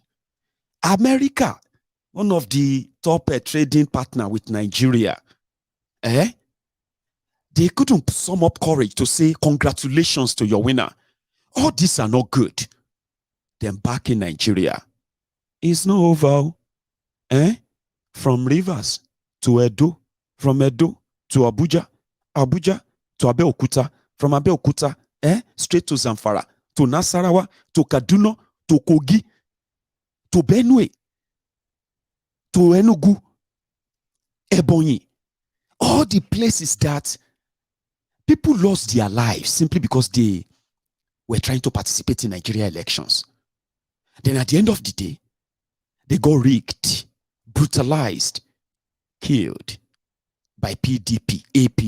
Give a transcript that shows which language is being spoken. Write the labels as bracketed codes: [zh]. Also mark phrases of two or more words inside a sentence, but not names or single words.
[en] America, one of the top trading partner with Nigeria, they couldn't sum up courage to say congratulations to your winner. All these are not good. Then back in Nigeria, it's not over. From Rivers to Edo, from Edo to Abuja, Abuja to Abeokuta, from Abeokuta, straight to Zamfara, to Nasarawa, to Kaduna, to Kogi, to Benue, to Enugu, Ebonyi. All the places that people lost their lives simply because they were trying to participate in Nigeria elections. Then at the end of the day, they got rigged, brutalized, killed by PDP, APC.